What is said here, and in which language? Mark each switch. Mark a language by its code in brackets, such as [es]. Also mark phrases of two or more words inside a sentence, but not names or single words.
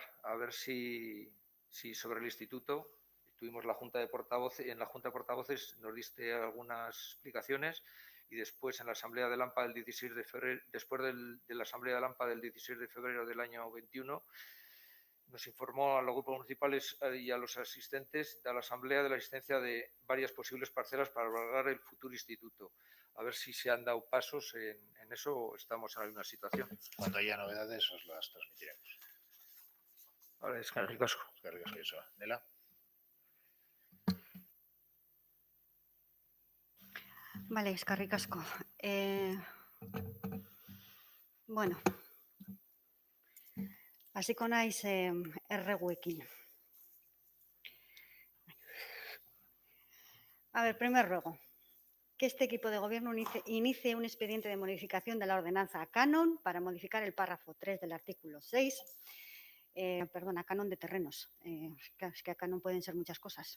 [es] A ver si sobre el instituto, tuvimos la Junta de Portavoces, en la Junta de Portavoces nos diste algunas explicaciones y después en la Asamblea de Lampa del 16 de febrero, después de la Asamblea de Lampa del 16 de febrero del año 21, nos informó a los grupos municipales y a los asistentes de la Asamblea de la existencia de varias posibles parcelas para albergar el futuro instituto. A ver si se han dado pasos en eso o estamos en alguna situación. Cuando haya novedades os las transmitiremos. Vale, [eu] eskerrik asko. Eskerrik asko, Joseba. Nela. Vale, eskerrik asko. Bueno, hasiko naiz erreguekin. [es] A ver, primer ruego. Que este equipo de gobierno inicie un expediente de modificación de la ordenanza Canon para modificar el párrafo 3 del artículo 6. A Canon de terrenos. Es que a Canon pueden ser muchas cosas.